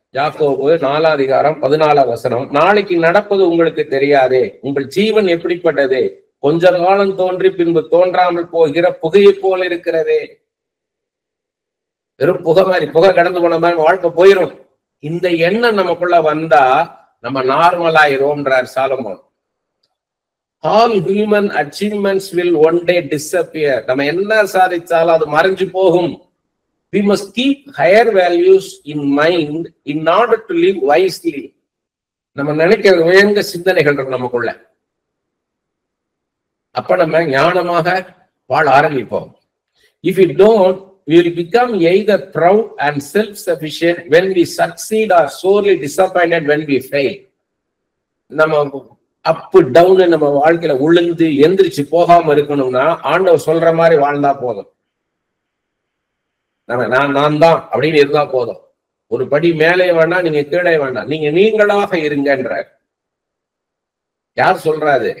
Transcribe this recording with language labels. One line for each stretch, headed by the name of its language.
Tamil: யாக்கோபு 4:14 நாளைக்கு நடப்பது உங்களுக்கு தெரியாதே, உங்கள் ஜீவன் எப்படிப்பட்டது, கொஞ்ச காலம் தோன்றி பின்பு தோன்றாமல் போகிற புகையை போல இருக்கிறதே. வெறும் புகை மாதிரி, புகை கடந்து போன மாதிரி வாழ்க்கை போயிடும். இந்த எண்ணம் நமக்குள்ள வந்தா நம்ம நார்மலாயிரோம்ன்றார் Solomon.
English: All human achievements will one day disappear.
Tamil: நம்ம என்ன சாதிச்சாலும் அது மறைஞ்சு போகும்.
English: We must keep higher values in mind in order to live wisely.
Tamil: நம்ம நினைக்கிற உயர்ந்த சிந்தனைகள் நமக்குள்ள. அப்ப நம்ம ஞானமாக வாழ ஆரம்பிப்போம்.
English: If we don't, we will become either proud and self-sufficient when we succeed or sorely disappointed when we fail.
Tamil: நம்ம அப்பு டவுன் நம்ம வாழ்க்கையில உளுந்து எந்திரிச்சு போகாம இருக்கணும்னா ஆண்டவர் சொல்ற மாதிரி வாழ்ந்தா போதும். நான் தான் அப்படின்னு இருந்தா போதும். ஒரு படி மேலே வேண்டாம், நீங்க கீழே வேண்டாம், நீங்களாக இருங்கன்ற. யார் சொல்றாரு?